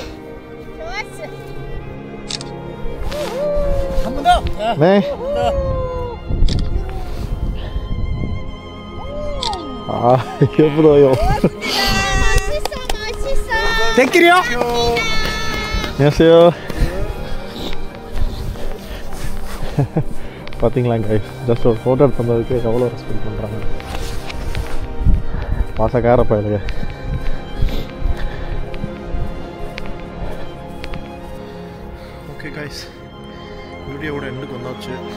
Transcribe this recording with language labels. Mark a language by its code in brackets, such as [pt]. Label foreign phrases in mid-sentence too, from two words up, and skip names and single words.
[ko] 한 번 더. 네. 아, 예쁘다요. 맛있어. 대끼리요? 안녕하세요. [ta] பார்த்தீங்களா கைஸ், ஜஸ்ட் ஒரு ஃபோட்டோ எடுத்து வந்ததுக்கு எவ்வளோ ரெஸ்பெக்ட் பண்ணுறாங்க. பாசக்கார பயிலுங்க. [en] okay guys, [ta] வீடியோவோட எண்டுக்கு வந்தாச்சு.